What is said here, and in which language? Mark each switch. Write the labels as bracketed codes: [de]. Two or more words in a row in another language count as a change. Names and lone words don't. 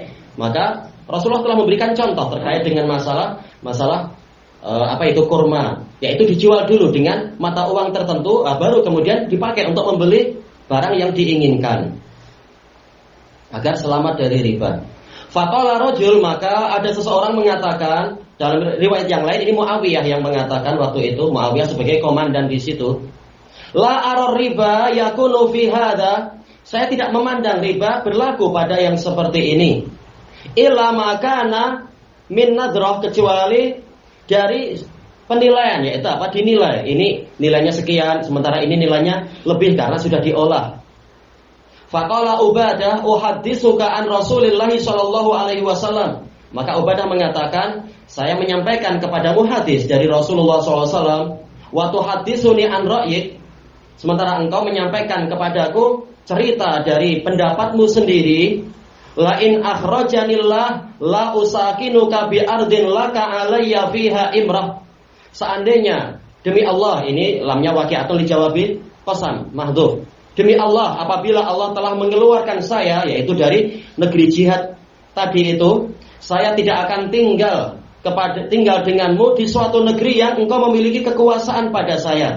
[id] Maka Rasulullah telah memberikan contoh terkait dengan masalah kurma, yaitu dijual dulu dengan mata uang tertentu, baru kemudian dipakai untuk membeli barang yang diinginkan agar selamat dari riba. [ar] فقال رجل, [id] maka ada seseorang mengatakan, dalam riwayat yang lain ini Muawiyah yang mengatakan waktu itu, Muawiyah sebagai komandan di situ, [ar] لا أرى ربا يكون في هذا, [id] saya tidak memandang riba berlaku pada yang seperti ini. [ar] إلا ما كان من نظرة, [id] kecuali dari penilaian, yaitu apa? Dinilai. Ini nilainya sekian, sementara ini nilainya lebih karena sudah diolah. [ar] فقال عبادة أحدثك عن رسول الله صلى الله عليه وسلم. [id] Maka Ubadah mengatakan, saya menyampaikan kepadamu hadis dari Rasulullah [ar] صلى الله عليه وسلم, وتحدثني عن رأيك, [id] sementara engkau menyampaikan kepadaku cerita dari pendapatmu sendiri. [ar] لئن أخرجني الله لا أساكنك بأرض لك علي فيها إمرة. [id] Seandainya demi Allah, ini lamnya [ar] واقعة لجواب القسم محذوف. [id] Demi Allah, apabila Allah telah mengeluarkan saya, yaitu dari negeri jihad tadi itu, saya tidak akan tinggal tinggal denganmu di suatu negeri yang engkau memiliki kekuasaan pada saya.